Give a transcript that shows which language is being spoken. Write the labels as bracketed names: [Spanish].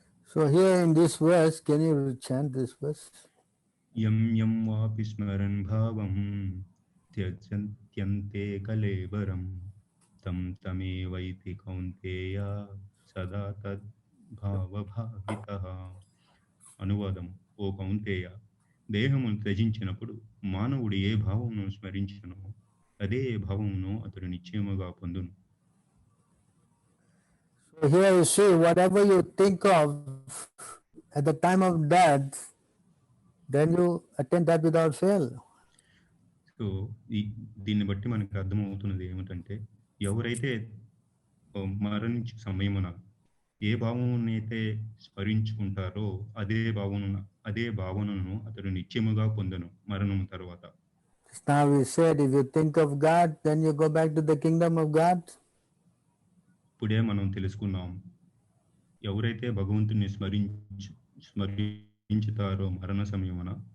[English] So here in this verse, can you chant this verse? [Sanskrit] యం యం వాపి స్మరన్ భావం త్యజంత్యంతే కలేబరం తం తమేవైతి కౌంతేయ సదా తద్భావభావితః. అనువాదం. [Telugu] ఓ కౌంతేయ, దేహమును త్యజించినప్పుడు మానవుడు ఏ భావమును స్మరించును అదే భావమును అతడు నిశ్చయముగా పొందును. [English] So here you see, whatever you think of at the time of death, then you attain that without fail. [Telugu] So దీన్ని బట్టి మనకు అర్థమవుతున్నది ఏమిటంటే, ఎవరైతే మరణించే సమయమున ఏ భావమునైతే స్మరించుకుంటారో అదే భావనను అతడు నిత్యముగా పొందును మరణం తర్వాత. [English] Now we said, if you think of God, then you go back to the kingdom of God. [Telugu] ఇప్పుడే మనం తెలుసుకున్నాం, ఎవరైతే భగవంతుని స్మరించుతారో మరణ సమయమున